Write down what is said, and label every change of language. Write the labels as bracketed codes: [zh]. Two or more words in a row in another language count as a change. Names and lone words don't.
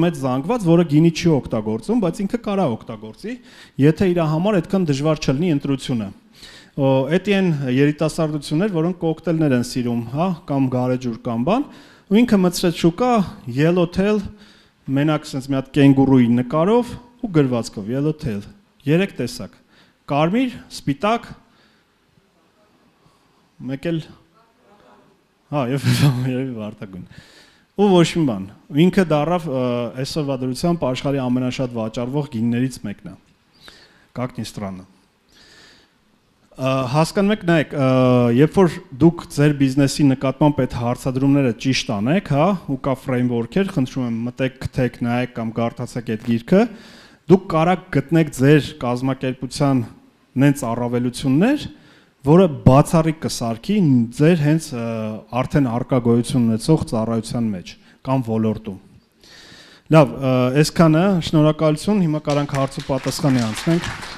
[hy] մեծ զանգված, որը գինի չի օգտագործում, բայց ինքը կարա օգտագործի, եթե իր համար այդքան դժվար չլինի ընտրությունը։ Էդի են երիտասարդություններ, որոնք կոկտեյլներ են սիրում, հա, կամ գարեջուր կամ բան, ու ինքը մտցրեց շուկա Yellow Tail, մենակ sense մի հատ կենգուրուի նկարով ու գրվածքով Yellow Tail, 3 տեսակ, կարմիր, սպիտակ, մեկ էլ, հա, եւ վարտագույն, ու ոչ մի բան, ինքը դառավ այսօրվա դրությամբ աշխարհի ամենաշատ վաճառվող գիններից մեկն է, [ru] как ни странно. [hy] Հասկանում եք, նայեք, երբ որ դուք ձեր բիզնեսի նկատմամբ այդ հարցադրումները ճիշտ անեք, հա, ու կա ֆրեյմվորքեր, խնդրում եմ մտեք, գտեք, նայեք կամ կարդացեք այդ գիրքը, դուք կարող գտնեք ձեր կազմակերպության նենց առավելություններ, որը բացառիկ կսարքի ձեր հենց արդեն արկա գոյություն ունեցող ծառայության մեջ կամ ոլորտում։ Լավ, այսքանը, շնորհակալություն, հիմա կարանք հարց ու պատասխանի անցնենք։